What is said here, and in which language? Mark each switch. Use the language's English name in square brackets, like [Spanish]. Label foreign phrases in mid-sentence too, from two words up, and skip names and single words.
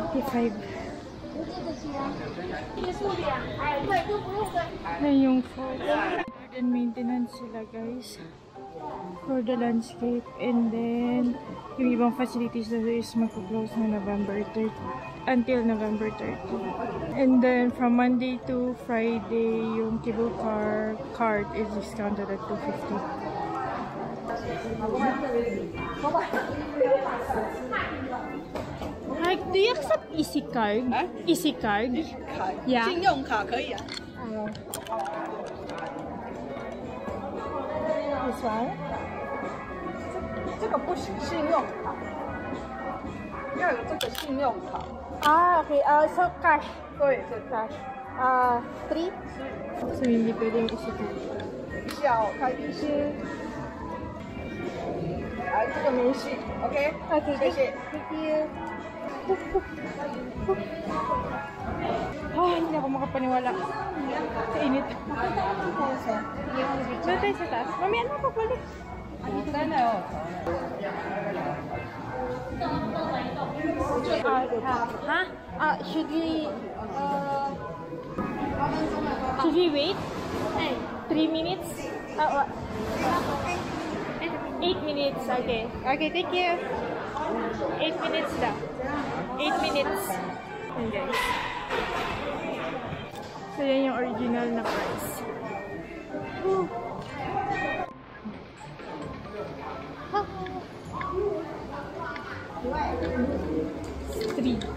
[Filipino] 5. Na yung food. [English] Garden maintenance [Filipino] sila guys. [English] For the landscape. And then, [Filipino] yung ibang facilities na is magpo-close na November 30. [English] Until November 30. And then, from Monday to Friday, [Filipino] yung cable car card [English] is discounted at 250. Like, do you accept Easy Card? Easy Card? Yeah. [Chinese] 信用卡可以啊。 [English] This one? [Chinese] 这个不行，信用卡要有这个信用卡。 [English] Ah, okay. So cash. [Chinese] 对，是 [English] Cash. 3? [Filipino] So, hindi pwede yung Easy Card. [Chinese] 小台币是，来这个明细 ，OK， [English] Okay, [Chinese] 谢谢。 [English] Thank you. [Filipino] Ah, hindi ako makapaniwala. Sa init. Doon tayo sa taas. Mami, ano pa pala? [English] Should we wait? 3 minutes? 8 minutes, okay. Okay, thank you. [Filipino] 8 minutes lang. 8 minutes. Ayan guys. So yan yung original na price. [English] Woo. Three.